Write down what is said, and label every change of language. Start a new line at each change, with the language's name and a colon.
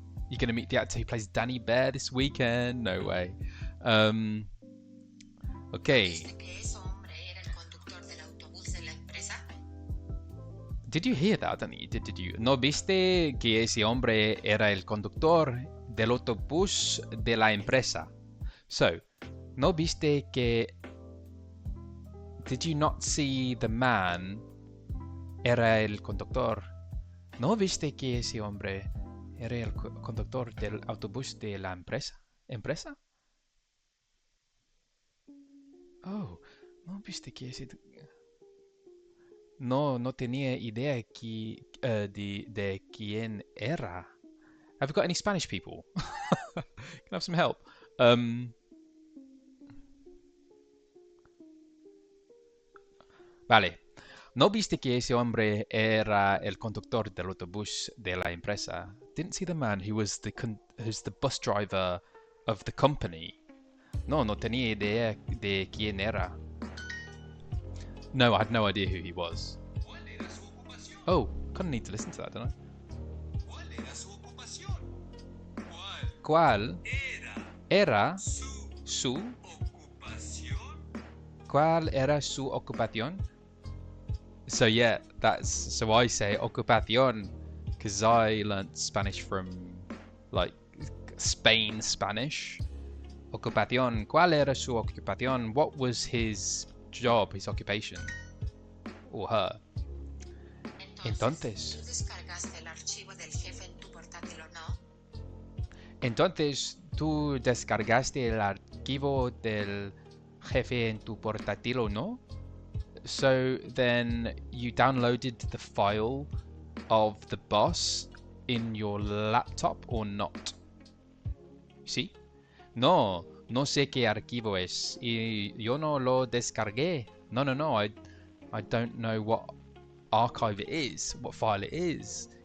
English: You're going to meet the actor who plays Danny Bear this weekend? No way. Okay. Did you hear that? I don't think you did, did you?
Spanish: ¿No viste que ese hombre era el conductor del autobús de la empresa?
English: So,
Spanish: ¿no viste que...
English: Did you not see the man
Spanish: era el conductor? ¿No viste que ese hombre era el conductor del autobús de la empresa? ¿Empresa?
English: Oh,
Spanish: ¿no viste que ese... No tenía idea de quién era.
English: Have you got any Spanish people? Can I have some help?
Spanish: Vale. ¿No viste que ese hombre era el conductor del autobús de la empresa?
English: Didn't see the man who was who's the bus driver of the company.
Spanish: No tenía idea de quién era.
English: No, I had no idea who he was. Oh, kind of need to listen to that, don't I?
Spanish: ¿Cuál era su ¿Cuál era su ocupación?
English: So yeah, so I say ocupación because I learnt Spanish from like Spain Spanish. Ocupación.
Spanish: ¿Cuál era su ocupación?
English: What was his job, his occupation? Or her.
Spanish: Entonces, ¿tú descargaste el archivo del jefe en tu portátil o no? Entonces, ¿tú descargaste el archivo del jefe en tu portátil o no?
English: So then you downloaded the file of the boss in your laptop or not?
Spanish: ¿Sí? No sé qué archivo es. Y yo no lo descargué.
English: No, I don't know what archive it is, what file it is.